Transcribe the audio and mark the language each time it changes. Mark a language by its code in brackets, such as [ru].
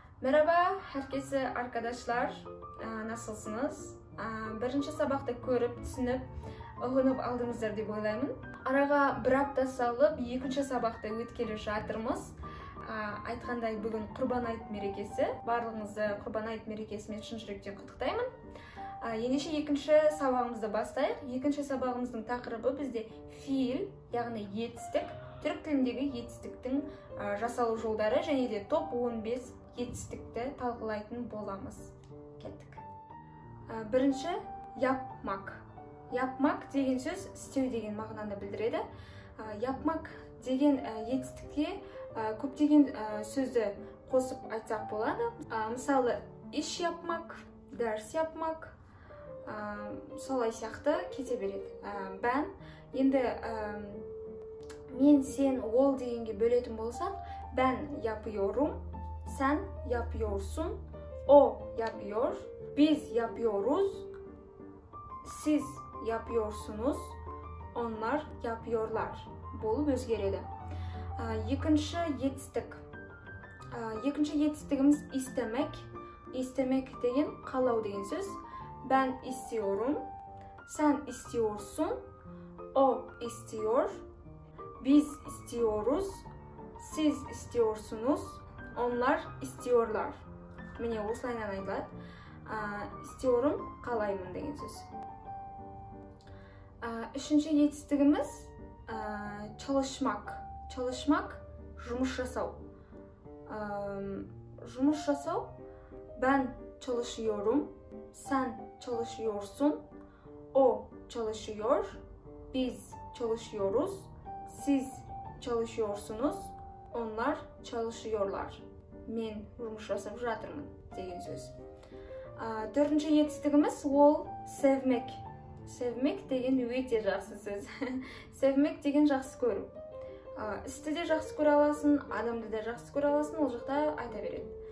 [tr] Merhaba herkese arkadaşlar. Nasılsınız? Birinci sabahta görüp, düşünüp, öğrenip aldınızlar [kk] деп ойлаймын. Araga bir hafta salып, екінші sabahta өткелі жатырмыз. Айтқандай бүгін Құрбан айт мерекесі. Барлығыңызды Құрбан айт мерекесімен шын жүректен құттықтаймын. Ендеше екінші сабағымызды бастайық. Екінші сабағымыздың тақырыбы бізде фиил, яғни етістік, түрік тіліндегі етістіктің жасалу жолдары және де топ 15 етістікті талқылайтын боламыз. Кеттік. Бірінші, yapmak. Yapmak деген сөз істеу деген мағынаны білдіреді. Yapmak деген етістікке көптеген сөзді қосып айтсақ болады. Мысалы, [tr] iş yapmak, ders yapmak, [kk] солай сияқты кете береді. Бән, енді мен, сен, ол дегенге бөлетін болсақ, [tr] ben yapıyorum, sen yapıyorsun, o yapıyor, biz yapıyoruz, siz yapıyorsunuz, onlar yapıyorlar. [kk] Болып өзгереді. Екінші етістік. Екінші етістігіміз istemek. İstemek деген қалау деген сөз. [tr] Ben istiyorum, sen istiyorsun, o istiyor, biz istiyoruz, siz istiyorsunuz, onlar istiyorlar. [kk] Mine осылайынан айтылады. Istiyorum, қалаймын деген сөз. Үшінші етістігіміз çalışmak. Çalışmak, жұмыс жасау. Жұмыс жасау. [tr] Ben çalışıyorum, sen çalışıyorsun, o çalışıyor, biz çalışıyoruz, siz çalışıyorsunuz, onlar çalışıyorlar. [kk] Men жұмыс жасап жатырмын деген сөз. Төртінші етістігіміз ол sevmek. Sevmek деген өте жақсы сөз. Sevmek деген жақсы көру. Істі де жақсы көре аласың, адамды да жақсы көре аласың, ол жақта айта береді.